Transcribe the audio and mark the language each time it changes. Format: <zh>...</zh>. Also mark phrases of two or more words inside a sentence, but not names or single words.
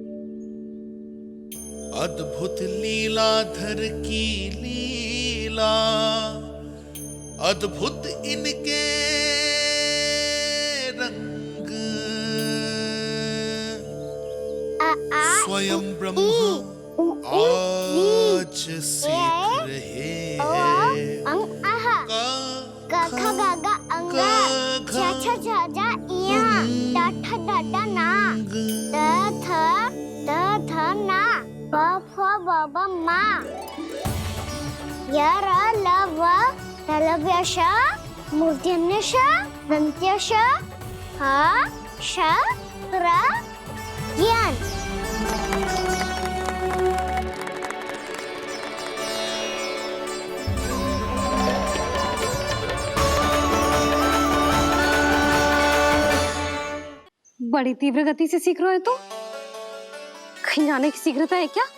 <hi>अद्भुत लीलाधर की लीला, अद्भुत इनके रंग, स्वयं ब्रह्म आज सीख रहे हैं। क ख ग घ अंग, छ छ छ ज इया, ट ठ ड ड ना, द ध ना, ब फ ब ब मा, य र ल व तलव्य श, मूर्धन्य श, दन्त्य श, ह श र ज्ञान। बड़ी तीव्र गति से सीख रहे हो तो कहीं जाने की शीघ्रता है क्या?</hi>